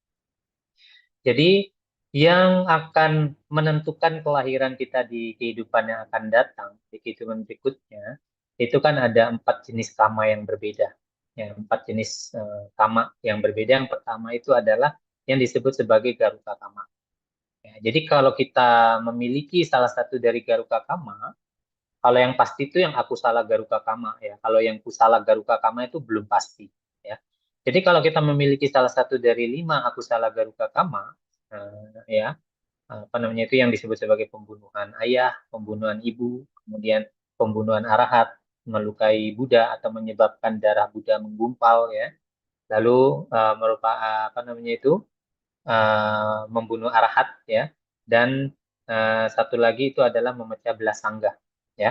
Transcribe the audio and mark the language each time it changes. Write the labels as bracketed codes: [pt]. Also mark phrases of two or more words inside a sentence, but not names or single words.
[id] Jadi yang akan menentukan kelahiran kita di kehidupan yang akan datang, di kehidupan berikutnya, itu kan ada 4 jenis kama yang berbeda. Ya, 4 jenis kama yang berbeda. Yang pertama itu adalah yang disebut sebagai [pi] garuka kama. [id] Ya, jadi kalau kita memiliki salah satu dari [pi] garuka kama, [id] kalau yang pasti itu yang [pi] akusala garuka kama [id] ya. Kalau yang [pi] kusala garuka kama [id] itu belum pasti ya. Jadi kalau kita memiliki salah satu dari 5 [pi] akusala garuka kama, [id] ya apa namanya itu yang disebut sebagai pembunuhan ayah, pembunuhan ibu, kemudian pembunuhan arahat, melukai Buddha atau menyebabkan darah Buddha menggumpal ya. Lalu merupakan apa namanya itu membunuh arahat ya, dan satu lagi itu adalah memecah belah sangga ya.